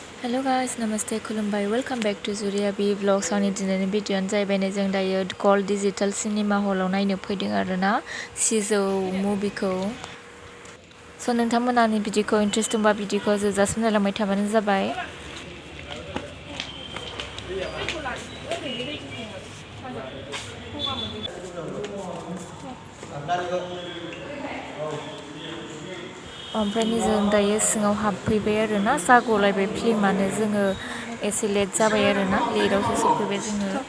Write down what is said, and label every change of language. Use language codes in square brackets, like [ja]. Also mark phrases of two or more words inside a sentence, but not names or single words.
[en] Hello guys, namaste, khulumbai. Welcome back to Zuriya B vlogs. [brx] आंनि दिनैनि भिडिअ'आनो जाहैबाय जों दायो गल्ड डिजिटल सिनेमा हलाव नायनो फैदों आरोना सिजौ मुभिखौ। स' नोंथांमोना आंनि भिडिअ'खौ इन्ट्रेस्ट दंबा भिडिअ'खौ जोबजासिम नायलांबाय थाबानो जाबाय। ओमफ्राय जों दायो सिङाव हाबफैबाय आरोना जागलायबाय फिल्मानो जोङो एसे लेट जाबाय आरोना लेटआवसो सफैबाय जोङो।